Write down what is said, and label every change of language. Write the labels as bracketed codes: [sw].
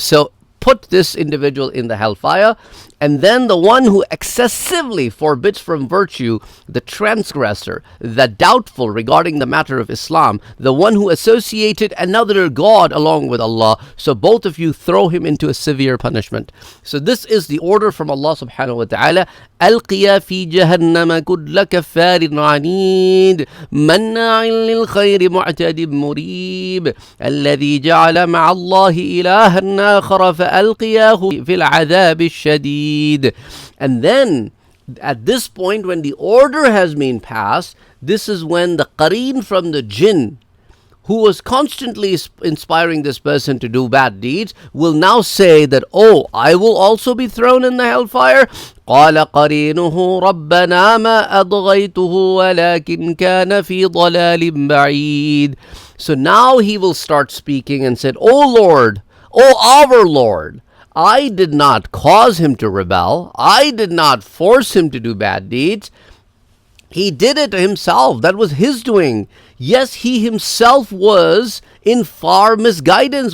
[en] So put this individual in the hellfire, and then the one who excessively forbids from virtue, the transgressor, the doubtful regarding the matter of Islam, the one who associated another God along with Allah, so both of you throw him into a severe punishment. So this is the order from Allah subhanahu wa ta'ala. [ar] ألقيا في جهنم كل كفار عنيد مناع للخير معتد مريب الذي جعل مع الله إلها آخر فألقياه في العذاب الشديد. [en] And then at this point, when the order has been passed, this is when the Qareen from the jinn, who was constantly inspiring this person to do bad deeds, will now say that, oh, I will also be thrown in the hellfire. [ar] قال قرينه ربنا ما أطغيته ولكن كان في ضلال بعيد. [en] So now he will start speaking and said, oh Lord, oh our Lord, I did not cause him to rebel, I did not force him to do bad deeds, he did it himself, that was his doing. Yes, he himself was in far misguidance.